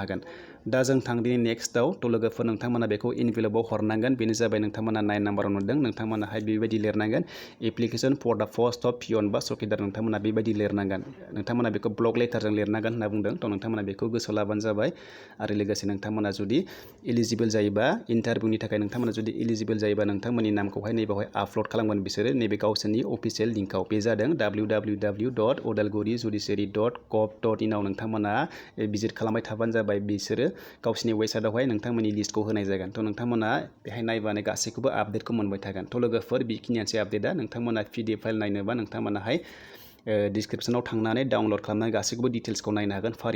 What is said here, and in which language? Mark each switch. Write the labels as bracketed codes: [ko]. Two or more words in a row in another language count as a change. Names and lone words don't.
[brx] हागोन दा जों थांदिनि नेक्स्टआव थ' लोगोफोर नोंथांमोना बेखौ इनभेलपाव हरनांगोन बेनो जाबाय नोंथांमोना 9 नाम्बाराव नुदों नोंथांमोनाहाय बेबायदि लिरनांगोन [en] application for the post of peon [brx] बा चौकीदार नोंथांमोना बेबायदि लिरनांगोन नोंथांमोना बेखौ [en] block letter [brx] लिरनांगोन होनना बुंदों थ' नोंथांमोना बेखौ गोसोआव लाबानो जाबाय आरो लोगोसे नोंथांमोना जुदि इलिजिबोल जायोबा इन्टारभिउनि थाखाय नोंथांमोना जुदि इलिजिबोल जायोबा नोंथांमोननि नामखौहाय नैबेवहाय आपल'ड खालामगोन बिसोरो नैबे गावसोरनि [en] official link [brx] बे जादों www.udalguri.judiciary.gov.in आव नोंथांमोना भिजिट खालामबाय थाबानो जाबाय बिसोरो गावसोरनि वेबसाइटआवहाय नोंथांमोननि लिस्टखौ होनाय जागोन थ' नोंथांमोना बेहाय नायबानो गासैखौबो आपडेटखौ मोनबाय थागोन थ' लोगोफोर बेखिनियानोसै आपडेटआ नोंथांमोना PDF फाइल नायनोबा नोंथांमोनाहाय डिसक्रिप्शनाव थांनानै डाउनलड खालामनानै गासैखौबो डिटेल्सखौ नायनो हागोन फारि